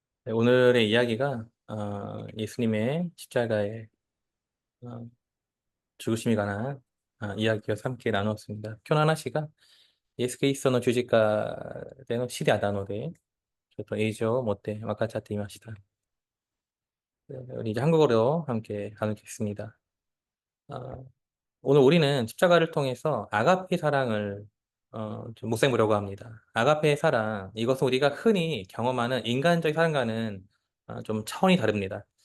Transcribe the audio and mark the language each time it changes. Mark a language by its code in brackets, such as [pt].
[ko] 네, 오늘의 이야기가 예수님의 십자가의 어, 죽으심에 관한 이야기와 함께 나누었습니다. [ja] 今日の話がイエス・キリストの十字架での死であったので、ちょっと映像を持って分かっちゃっていました。 [ko] 네, 우리 이제 한국어로 함께 나누겠습니다. 어, 오늘 우리는 십자가를 통해서 아가페 사랑을 좀 묵상해보려고 합니다. 아가페 사랑, 이것은 우리가 흔히 경험하는 인간적인 사랑과는 좀 차원이 다릅니다.